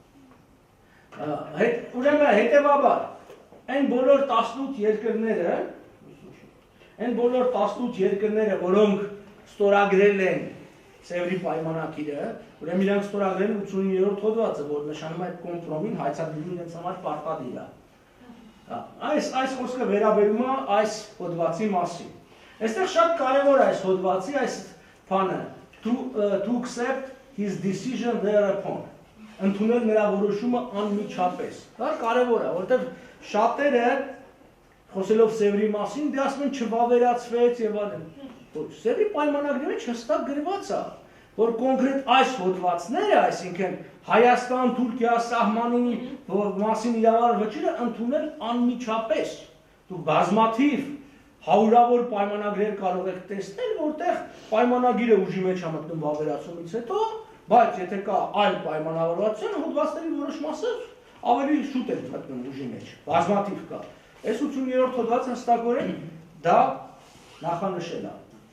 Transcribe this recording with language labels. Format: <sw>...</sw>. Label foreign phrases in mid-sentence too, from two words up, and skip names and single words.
<hy>Ուրեմն հետևաբար այն բոլոր 18 երկրները, որոնք ստորագրել են Սևրի պայմանագիրը, ուրեմն իրանք ստորագրել են 89-րդ հոդվածը, որ նշանում է այդ կոմպրոմին հայցակցելուն իրենց համար պարտադիր է։ այս խոսքը վերաբերում է այս հոդվածի մասին։ Այստեղ շատ կարևոր է այս հոդվածի այս բանը</hy> <en>to accept his decision thereupon։</en> <hy>Ընդունել նրա որոշումը անմիջապես։ Դա կարևոր է, որովհետև շատերը խոսելով Սևրի մասին, դե ասում են չվավերացվեց եւ այլն։ Ոչ, Սևրի պայմանագրի մեջ հստակ գրված է, որ կոնկրետ այս հոդվածները, այսինքն Հայաստան-Թուրքիա սահմանի մասին իրավարար վճիռը ընդունել անմիջապես։ Դուք բազմաթիվ հարյուրավոր պայմանագրեր կարող եք տեսնել, որտեղ պայմանագիրը ուժի մեջ է մտնում վավերացումից հետո, բայց եթե կա այլ պայմանավորվածություն, հոդվածների որոշ մասը ավելի շուտ է մտնում ուժի մեջ։ Բազմաթիվ կա։ Այս 80-րդ հոդվածը հստակորեն դա նախանշել է։</hy>